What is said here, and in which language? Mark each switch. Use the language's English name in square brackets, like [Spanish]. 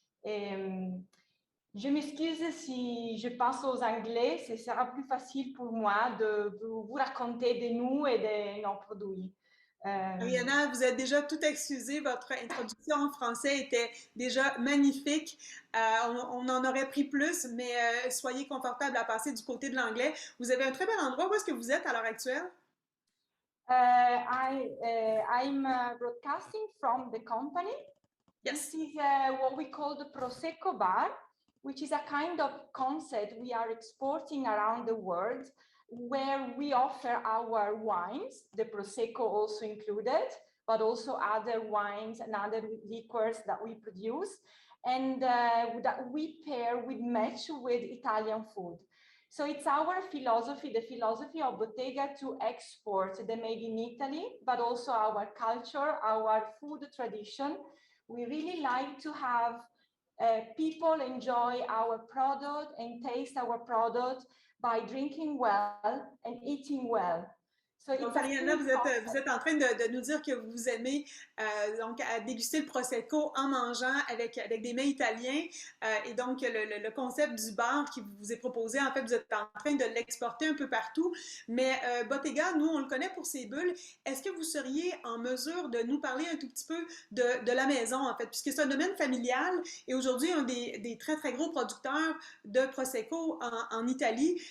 [French] Et, je m'excuse si je passe aux anglais, ce sera plus facile pour moi de vous raconter de nous et de nos produits. Euh, Ariana, vous êtes déjà tout excusée. Votre introduction en français était déjà magnifique. On en aurait pris plus, mais soyez confortable à passer du côté de l'anglais. Vous avez un très bel endroit. Où est-ce que vous êtes à l'heure actuelle? [English] I'm broadcasting from the company. Yes. This is what we call the Prosecco Bar, which is a kind of concept we are exporting around the world, where we offer our wines, the Prosecco also included, but also other wines and other liquors that we produce, and that we pair with match with Italian food. So it's our philosophy, the philosophy of Bottega, to export the made in Italy, but also our culture, our food tradition. We really like to have people enjoy our product and taste our product by drinking well and eating well. So [French] Donc, Ariana, vous êtes en train de nous dire que vous aimez donc à déguster le Prosecco en mangeant avec des mets italiens. Et donc, le concept du bar qui vous est proposé, en fait, vous êtes en train de l'exporter un peu partout. Mais Bottega, nous, on le connaît pour ses bulles. Est-ce que vous seriez en mesure de nous parler un tout petit peu de la maison, en fait, puisque c'est un domaine familial et aujourd'hui, un des très, très gros producteurs de Prosecco en Italie.